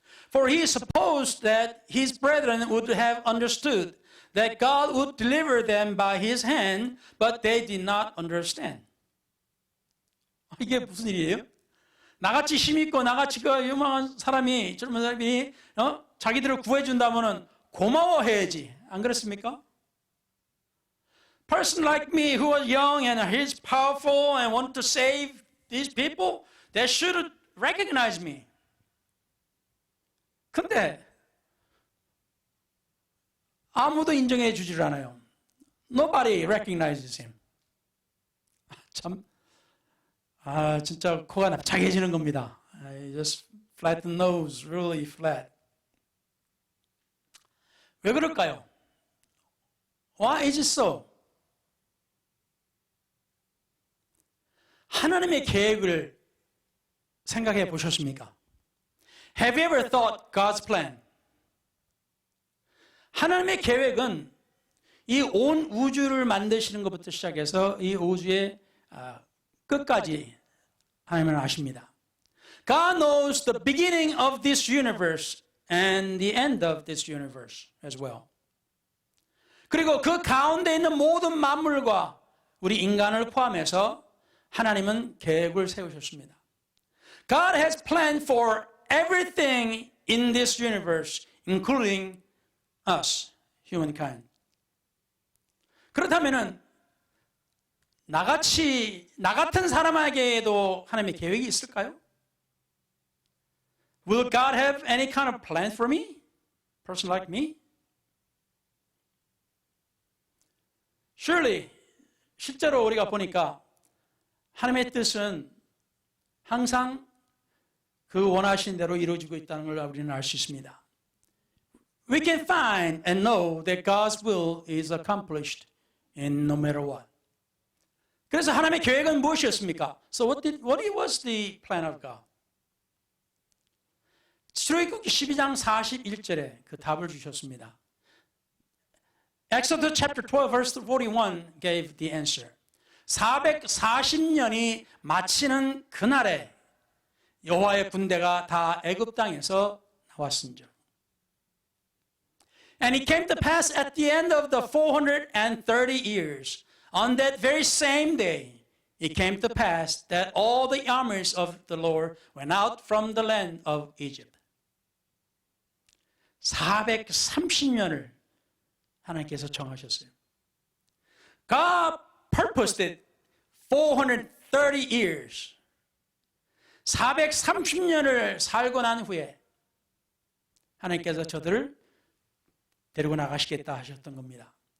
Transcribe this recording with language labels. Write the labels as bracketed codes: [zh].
[en] For he supposed that his brethren would have understood that God would deliver them by his hand, but they did not understand. [ko] 이게 무슨 일이에요? 나같이 힘있고 나같이 그 유망한 사람이 젊은 사람이 자기들을 구해준다면은 고마워해야지. 안 그렇습니까? [en] Person like me who was young and he's powerful and want to save these people, they should recognize me. [ko] 근데 아무도 인정해 주질 않아요. [en] Nobody recognizes him. [ko] 참, 진짜 코가 납작해지는 겁니다. [en] I just flatten nose, really flat. [ko] 왜 그럴까요? [en] Why is it so? [ko] 하나님의 계획을 생각해 보셨습니까? [en] Have you ever thought God's plan? [ko] 하나님의 계획은 이 온 우주를 만드시는 것부터 시작해서 이 우주의 끝까지 하나님은 아십니다. [en] God knows the beginning of this universe and the end of this universe as well. [ko] 그리고 그 가운데 있는 모든 만물과 우리 인간을 포함해서 하나님은 계획을 세우셨습니다. [en] God has planned for everything in this universe, including us, humankind. [ko] 그렇다면은 나 같은 사람에게도 하나님의 계획이 있을까요? [en] Will God have any kind of plan for me? Person like me? Surely, [ko] 실제로 우리가 보니까 하나님의 뜻은 항상 그 원하신 대로 이루어지고 있다는 걸 우리는 알 수 있습니다. [en] We can find and know that God's will is accomplished in no matter what. [ko] 그래서 하나님의 계획은 무엇이었습니까? [en] So what was the plan of God? [ko] 출애굽기 12장 41절에 그 답을 주셨습니다. [en] Exodus chapter 12 verse 41 gave the answer. [ko] 440년이 마치는 그날에 여호와의 군대가 다 애굽 땅에서 나왔은즉. [en] And it came to pass at the end of the 430 years, on that very same day, it came to pass that all the armies of the Lord went out from the land of Egypt. [ko] 430년을 하나님께서 정하셨어요. God [en] purposed it 430 years. [ko] 430년을 살고 난 후에 하나님께서 저들을 데리고 나가시겠다 하셨던 겁니다.